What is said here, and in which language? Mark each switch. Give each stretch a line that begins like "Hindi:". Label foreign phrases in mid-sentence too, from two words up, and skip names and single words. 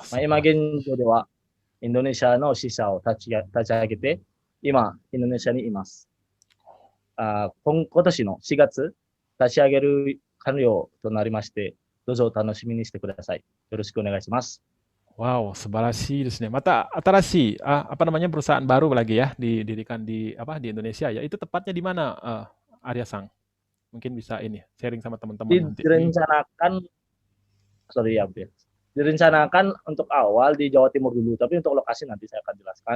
Japanese: 今現状では、インドネシアの支社を立ち上げて、今、インドネシアにいます。今年の4月、立ち上げる完了となりまして、どうぞお楽しみにしてください。よろしくお願いします。 Wow、素晴らしいですね. また新しい,
Indonesian: perusahaan baru lagi ya didirikan di Indonesia ya. Itu tepatnya di mana, Arya Sang? Mungkin bisa ini sharing sama teman-teman nanti. Direncanakan, sorry ya, direncanakan untuk awal di Jawa Timur dulu, tapi untuk lokasi nanti saya akan jelaskan.